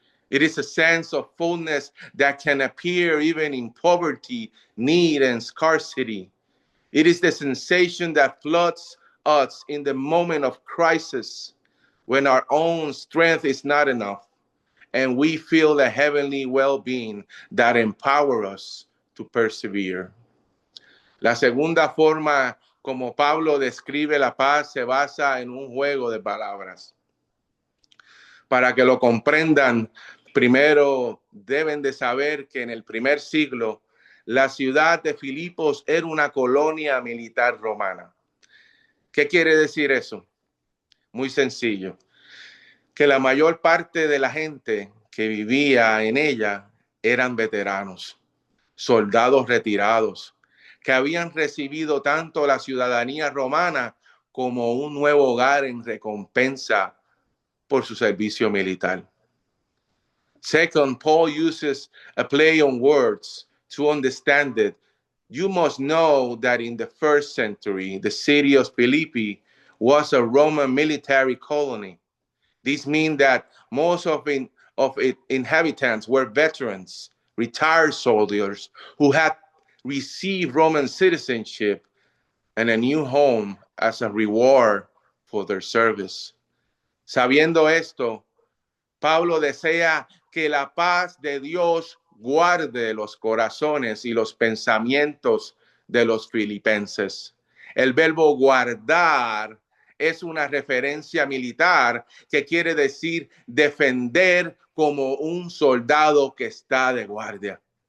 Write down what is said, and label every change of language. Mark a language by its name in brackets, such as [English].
[English] It is a sense of fullness that can appear even in poverty, need, and scarcity. It is the sensation that floods us in the moment of crisis when our own strength is not enough and we feel the heavenly well-being that empowers us to persevere. [Spanish] La segunda forma como Pablo describe la paz se basa en un juego de palabras. Para que lo comprendan, primero deben de saber que en el primer siglo la ciudad de Filipos era una colonia militar romana. ¿Qué quiere decir eso? Muy sencillo. Que la mayor parte de la gente que vivía en ella eran veteranos, soldados retirados, que habían recibido tanto la ciudadanía romana como un nuevo hogar en recompensa por su servicio militar. [English] Second, Paul uses a play on words to understand it. You must know that in the first century, the city of Philippi was a Roman military colony. This means that most of its inhabitants were veterans, retired soldiers who had received Roman citizenship and a new home as a reward for their service. [Spanish] Sabiendo esto, Pablo desea que la paz de Dios guarde los corazones y los pensamientos de los filipenses. El verbo guardar es una referencia militar que quiere decir defender como un soldado que está de guardia.